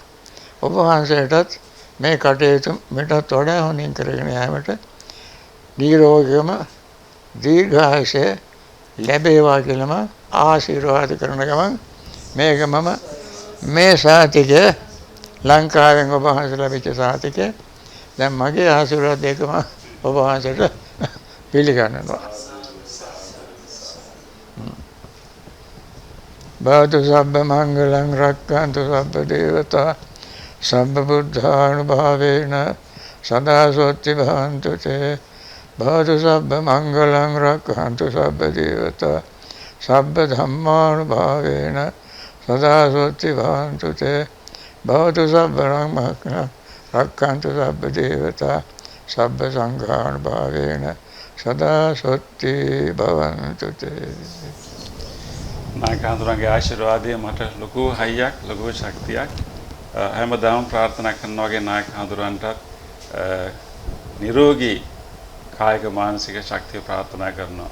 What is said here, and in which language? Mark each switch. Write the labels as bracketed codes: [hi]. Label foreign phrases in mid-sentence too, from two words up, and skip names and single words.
[si] ඔබ වහන්සේටත් මේ කටයුතු මෙටත් වඩා හොඳින් කරගෙන යාමට නිරෝගීවම දීර්ඝායුෂය ලැබේවා කියලාම ආශිර්වාද කරන ගමන් මේක මම මේ සාතිකය ලංකාවෙන් ඔබ වහන්සේ ලැබිච්ච සාතිකය දැන් මගේ ආශිර්වාද දෙකම ඔබ වහන්සේට පිළිගන්නවා. [pi] භවතු සබ්බ මංගලං රක්ඛන්තු සබ්බ දේවතා සබ්බ බුද්ධානුභාවේන සදා සොත්ති භවන්තු තේ. භවතු සබ්බ මංගලං රක්ඛන්තු සබ්බ දේවතා සබ්බ ධම්මානුභාවේන සදා සොත්ති භවන්තු තේ. භවතු සබ්බ රක්ඛන්තු සබ්බ දේවතා සබ්බ සංඝානුභාවේන සදා සොත්ති භවන්තු තේ. [si] නායක හඳුරන්ගේ ආශිර්වාදය මට ලොකු හයියක්, ලොකු ශක්තියක්. හැමදාම ප්‍රාර්ථනා කරනවා වගේ නායක හඳුරන්ටත් නිරෝගී කායික මානසික ශක්තිය ප්‍රාර්ථනා කරනවා.